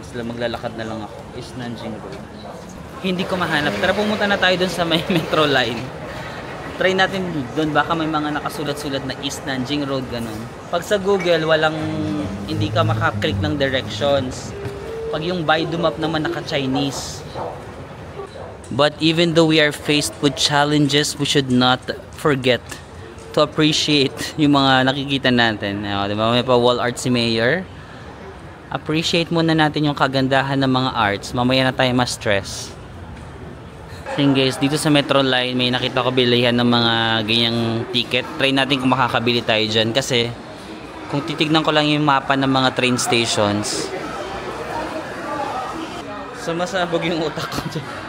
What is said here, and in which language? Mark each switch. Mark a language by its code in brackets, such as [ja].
[tl] Sila maglalakad na lang ako. East Nanjing Road. Hindi ko mahanap. Tara, pumunta na tayo dun sa may metro line. Try natin dun, baka may mga nakasulat-sulat na East Nanjing Road, ganun. Pag sa Google, hindi ka makaklik ng directions. Pag yung Baidu map naman naka-Chinese. [en] But even though we are faced with challenges, we should not forget to appreciate [tl] yung mga nakikita natin. Diba? May pa wall art si Mayor. Appreciate muna natin yung kagandahan ng mga arts. Mamaya na tayo ma-stress. So guys, dito sa Metro Line, may nakita ko bilihan ng mga ganyang ticket. Try natin kung makakabili tayo dyan. Kasi kung titignan ko lang yung mapa ng mga train stations, sumasabog yung utak ko dyan.